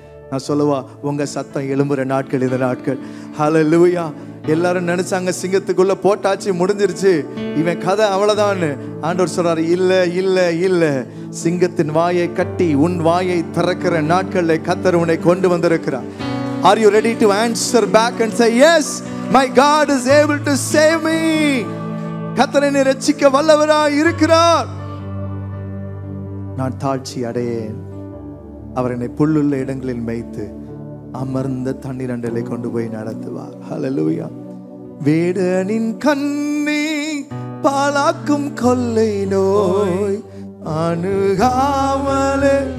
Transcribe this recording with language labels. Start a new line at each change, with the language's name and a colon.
Tamil: நான் சொல்லவா, உங்க சத்தம் எழும்புற நாட்கள் இந்த நாட்கள். ஹல்லேலூயா. எல்லாரும் நினைச்சாங்க சிங்கத்துக்குள்ள போட்டாச்சு, முடிஞ்சிருச்சு, இவன் கதை அவ்வளவுதான். ஆண்டவர் சொல்றாரு, இல்ல இல்ல இல்ல, சிங்கத்தின் வாயை கட்டி உன் வாயை திறக்கிற நாட்களை கர்த்தர் உன்னை கொண்டு வந்திருக்கிறார்.
English: Are you ready to answer back and say, yes, my God is able to save me?
Tamil: கர்த்தர் என்னை ரட்சிக்க வல்லவராய் இருக்கிறார். நான் தாழ்ச்சி அடையேன், அவர் என்னை புல்லுள்ள இடங்களில் மேய்த்து அமர்ந்த தண்ணீர் அண்டலை கொண்டு போய் நடத்துவார். ஹல்லேலூயா. வேடனின் கண்ணி பாலாக்கும் கொள்ளை நோய் அணுகாமலே.